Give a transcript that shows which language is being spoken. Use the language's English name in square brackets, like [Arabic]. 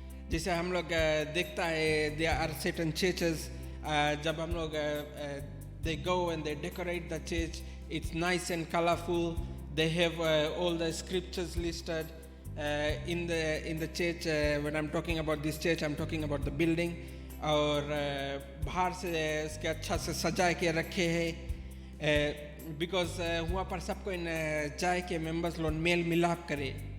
[Hindi] जैसे हम लोग देखता है [English] there are certain churches, [Hindi] जब हम लोग [English] They go and they decorate the church, it's nice and colourful, they have all the scriptures listed in the church. When I'm talking about this church, I'm talking about the building. [Hindi] और बाहर से इसके अच्छा से सजा के रखे हैं, बिकॉज वहाँ पर सबको इन जाए के मेंबर्स लोग मेल मिलाप करे।